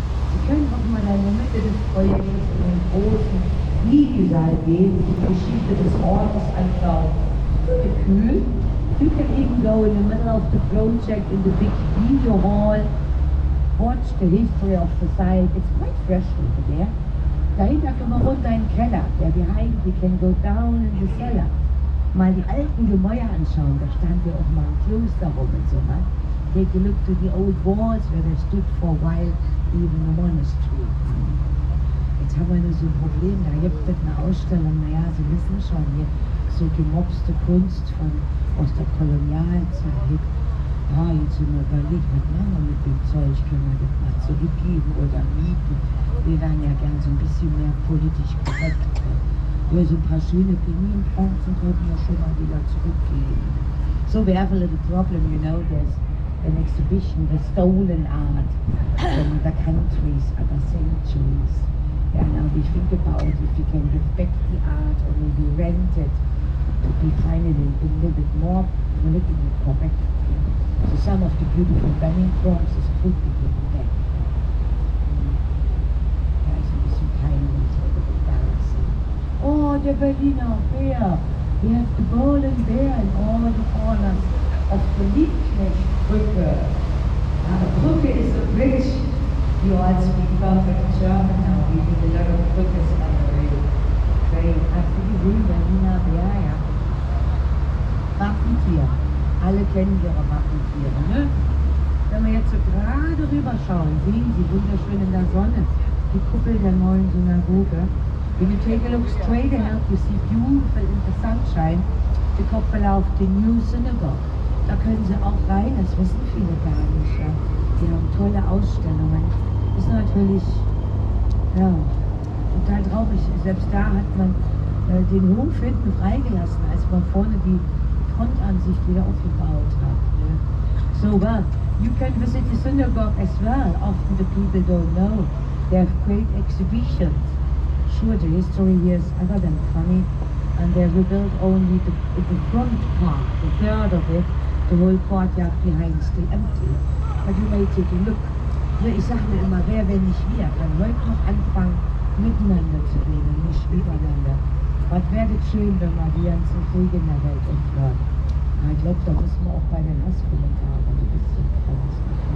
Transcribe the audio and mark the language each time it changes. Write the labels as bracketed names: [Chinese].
[German] Sie können auch mal in der Mitte des Projekts in den großen Videosaal gehen, die Geschichte des Ortes anschauen. Kühl. [English] You can even go in the middle of the project in the big video hall, watch the history of the site. It's quite fresh over there. [German] Dahinter können wir runter in den Keller. [English] There behind we can go down in the cellar. [German] Mal die alten Gemäuer anschauen, da stand ja auch mal ein Kloster rum und so, ne? [English] Take a look to the old walls where they stood for a while, even the monastery. [German] Jetzt haben wir nur so ein Problem, da gibt es eine Ausstellung, naja, Sie wissen schon, hier so gemobste Kunst aus der Kolonialzeit. Ja, jetzt sind wir überlegt, was machen wir mit dem Zeug, können wir das mal zurückgeben oder mieten? Wir wären ja gern so ein bisschen mehr politisch korrekt. Ja, so ein paar schöne Pinienbronzen könnten wir schon mal wieder zurückgeben. [English] So we have a little problem, there's an exhibition, the stolen art from the countries, other centuries. Yeah, now we think about if we can give back the art or maybe rent it to be finally a little bit more politically correct. So some of the beautiful banning bronzes could be given back. Yeah, it's a [German] bisschen peinlich, [English] a little embarrassing. Oh, the Berliner Bear! We have the golden bear in all the corners of the Liebknechtbrücke. Now, the Brücke is a bridge. You all speak perfect German now. We did a lot of brückes on the rail. Train. [German] Hast du gesehen, Berliner Bär, ja? Wappentier. Alle kennen ihre Wappentiere, ne? Wenn wir jetzt so gerade rüberschauen, sehen Sie wunderschön in der Sonne die Kuppel der neuen Synagoge. [English] When you take a look straight ahead, you see beautiful in the sunshine the [German] Kuppel auf [English] the new synagogue. [German] Da können Sie auch rein, das wissen viele gar nicht. Ja. Die haben tolle Ausstellungen. Ist natürlich, ja, total traurig. Selbst da hat man den Hof hinten freigelassen, als man vorne die Frontansicht wieder aufgebaut hat. Ne? [English] So, well, you can visit the synagogue as well. Often the people don't know. They have great exhibitions. Sure, the history here is other than funny, and they rebuilt only the front part, the third of it. The whole courtyard behind is still empty. But you may take a look. [German] Ne, ich sage mir immer, wer, wenn nicht wir, kann heute noch anfangen, miteinander zu reden, nicht übereinander. Was wäre schön, wenn wir die ganzen Kriege in der Welt entfernen. Ich glaube, da müssen wir auch bei den Hasskommentaren ein bisschen bremsen.